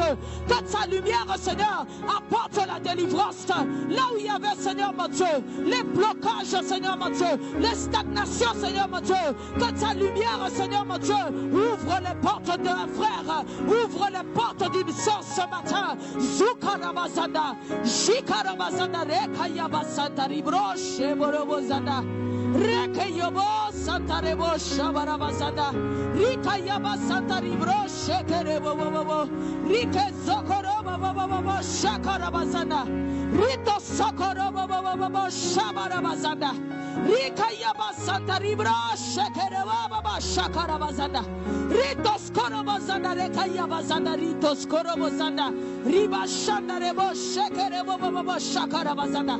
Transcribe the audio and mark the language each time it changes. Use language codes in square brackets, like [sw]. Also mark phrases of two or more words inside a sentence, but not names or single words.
[fr] Que ta lumière, Seigneur, apporte la délivrance. Là où il y avait, Seigneur mon Dieu, les blocages, Seigneur mon Dieu, les stagnations, Seigneur mon Dieu. Que ta lumière, Seigneur mon Dieu, ouvre les portes d'un frère, ouvre les portes d'une sœur ce matin. Zukarabazanda, Shikarabazanda, Rekayabasanta, Ribroche, Borobozanda. Rekeyobo Santa Rebo Shabarabazanda, Rikayaba Santa Ribro Shekerebo Bobo, Rike Sokorobo Bobo Shakarabazanda, Rito Sokorobo Bobo Shabarabazanda, Rikayaba Santa Ribro Shekerebo Bobo Shakarabazanda, Rito Skorobozanda, Rekayabazanda, Rito Skorobozanda, Riba Shanda Rebo Shekerebo Bobo Shakarabazanda.